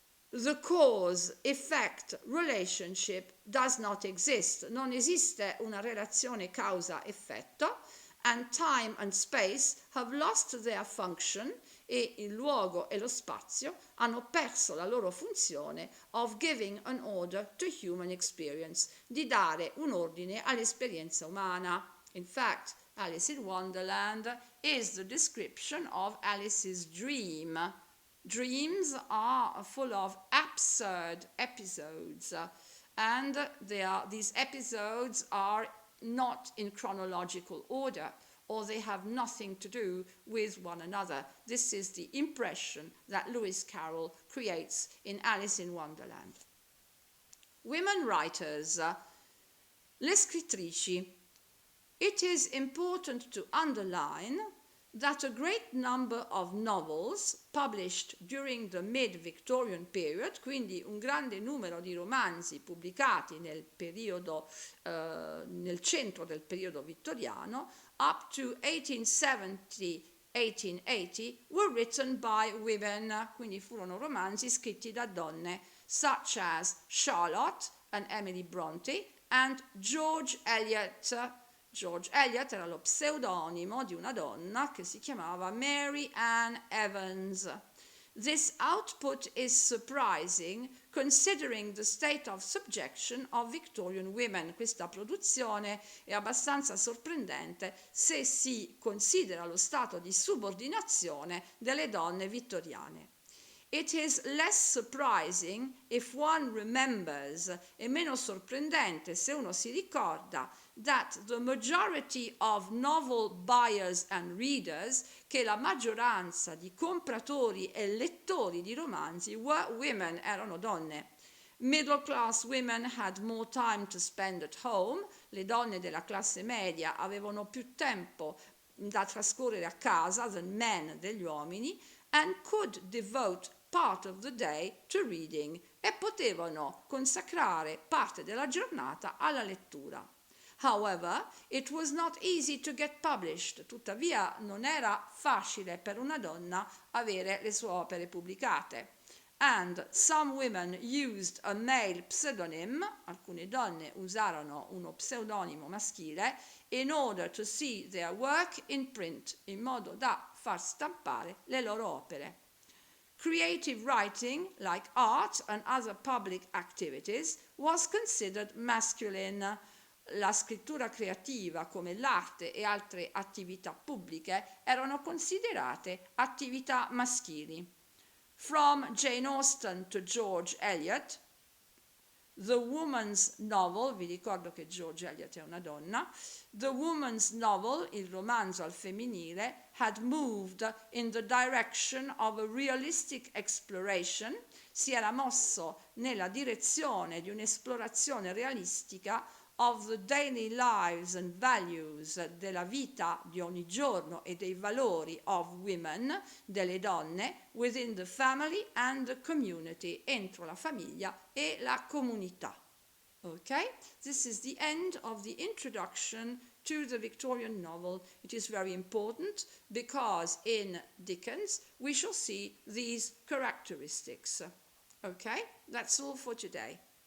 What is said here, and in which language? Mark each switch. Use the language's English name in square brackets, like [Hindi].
[English] The cause-effect relationship does not exist, [Italian] non esiste una relazione causa-effetto, [English] and time and space have lost their function, [Italian] e il luogo e lo spazio hanno perso la loro funzione [English] of giving an order to human experience, [Italian] di dare un ordine all'esperienza umana. [English] In fact, Alice in Wonderland is the description of Alice's dream. Dreams are full of absurd episodes, and these episodes are not in chronological order, or they have nothing to do with one another. This is the impression that Lewis Carroll creates in Alice in Wonderland. Women writers, [Italian] le scrittrici. [English] It is important to underline that a great number of novels published during the mid-Victorian period, [Italian] quindi un grande numero di romanzi pubblicati nel periodo, nel centro del periodo vittoriano, [English] up to 1870-1880, were written by women, [Italian] quindi furono romanzi scritti da donne, [English] such as Charlotte and Emily Bronte and George Eliot. [Italian] George Eliot era lo pseudonimo di una donna che si chiamava Mary Ann Evans. [English] This output is surprising considering the state of subjection of Victorian women. [Italian] Questa produzione è abbastanza sorprendente se si considera lo stato di subordinazione delle donne vittoriane. [English] It is less surprising if one remembers, [Italian] è meno sorprendente se uno si ricorda, [English] that the majority of novel buyers and readers, [Italian] che la maggioranza di compratori e lettori di romanzi [English] were women, [Italian] erano donne. [English] Middle class women had more time to spend at home, [Italian] le donne della classe media avevano più tempo da trascorrere a casa [English] than men, [Italian] degli uomini, [English] and could devote part of the day to reading, [Italian] e potevano consacrare parte della giornata alla lettura. [English] However, it was not easy to get published. [Italian] Tuttavia non era facile per una donna avere le sue opere pubblicate. [English] And some women used a male pseudonym, [Italian] alcune donne usarono uno pseudonimo maschile, [English] in order to see their work in print, [Italian] in modo da far stampare le loro opere. [English] Creative writing, like art and other public activities, was considered masculine. [Italian] La scrittura creativa, come l'arte e altre attività pubbliche, erano considerate attività maschili. [English] From Jane Austen to George Eliot, The Woman's Novel, [Italian] vi ricordo che George Eliot è una donna, [English] The Woman's Novel, [Italian] il romanzo al femminile, [English] had moved in the direction of a realistic exploration, [Italian] si era mosso nella direzione di un'esplorazione realistica [English] of the daily lives and values, [Italian] della vita di ogni giorno e dei valori [English] of women, [Italian] delle donne, [English] within the family and the community, [Italian] entro la famiglia e la comunità. [English] Okay, this is the end of the introduction to the Victorian novel. It is very important because in Dickens we shall see these characteristics. Okay, that's all for today.